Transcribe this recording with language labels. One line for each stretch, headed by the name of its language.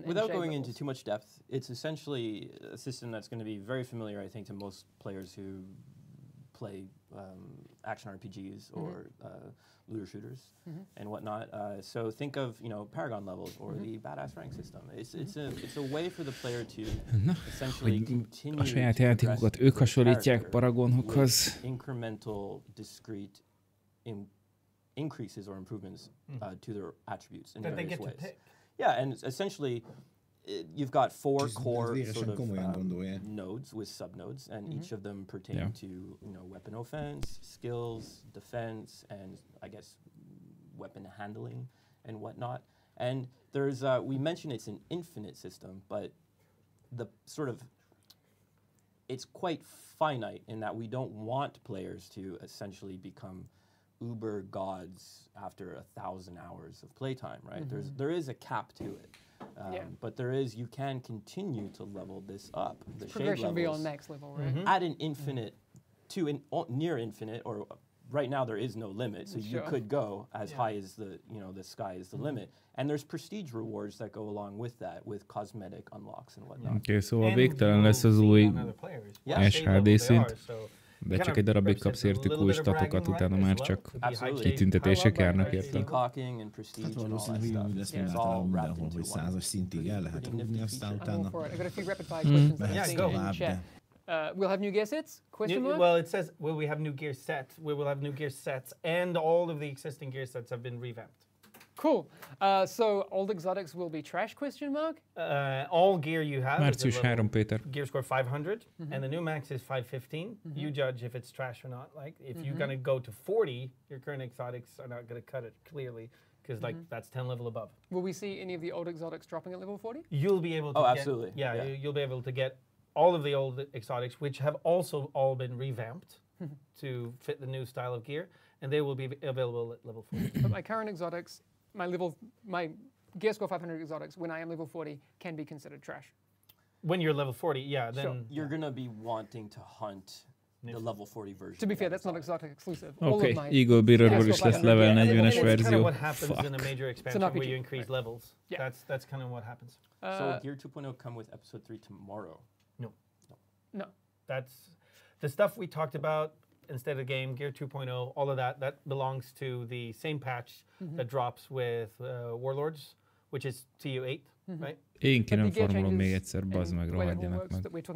English: without going into too much depth, it's essentially a system that's going to be very familiar, I think, to most players who play action RPGs or looter shooters and whatnot. So think of Paragon levels or the badass rank system. It's a way for the player to essentially continue
Hungarian: a saját játékokat ők hasonlítják Paragonokhoz.
English: Incremental, discrete increases or improvements to their attributes in various ways. Yeah, and essentially you've got 4 core sort of nodes with subnodes, and each of them pertain to weapon offense, skills, defense, and I guess weapon handling and whatnot. And there's we mentioned it's an infinite system, but the sort of it's quite finite in that we don't want players to essentially become uber gods after 1,000 hours of playtime, right? There is a cap to it. But you can continue to level this up. The progression beyond next level, right? At an infinite, near infinite, or right now there is no limit, so you could go as high as the sky is the limit. And there's prestige rewards that go along with that, with cosmetic unlocks and whatnot.
Hungarian: Okay, szóval végtelen lesz az új SHD szint. De csak egy darabig kapsz értük új statokat, utána már csak kitüntetések járnak érte. Hát valószínűleg úgy lesz mindenáltalán mindenhol, hogy 100-as szintig el lehet rúgni, aztán utána mehetsz tovább, de...
English: We'll have new gear sets? Well, it says, will we have new gear sets? We will have new gear sets, and all of the existing gear sets have been revamped. Cool. So old exotics will be trash, ? All gear you have
Hungarian: Március 3, Péter.
English: Gear score 500, and the new max is 515. You judge if it's trash or not. Like, if you're going to go to 40, your current exotics are not going to cut it clearly, because that's 10 level above. Will we see any of the old exotics dropping at level 40? You'll be able to absolutely. You'll be able to get all of the old exotics, which have also all been revamped to fit the new style of gear, and they will be available at level 40. But my current exotics, my gear score 500 exotics, when I am level 40, can be considered trash. When you're level 40, then... You're going to be wanting to hunt the level 40 version. To be fair, that's not exactly exclusive.
Hungarian: Okay, Eagle Bearerről is lesz level 40-es verzió.
English: That's kind of what happens in a major expansion where you increase levels. Yeah. That's kind of what happens. So Gear 2.0 come with Episode 3 tomorrow? No. That's the stuff we talked about instead of game, Gear 2.0, all of that belongs to the same patch that drops with Warlords, which is TU8, right?
Hungarian: Én ki nem farmolom még egyszer, bazd meg, rohadjanak meg.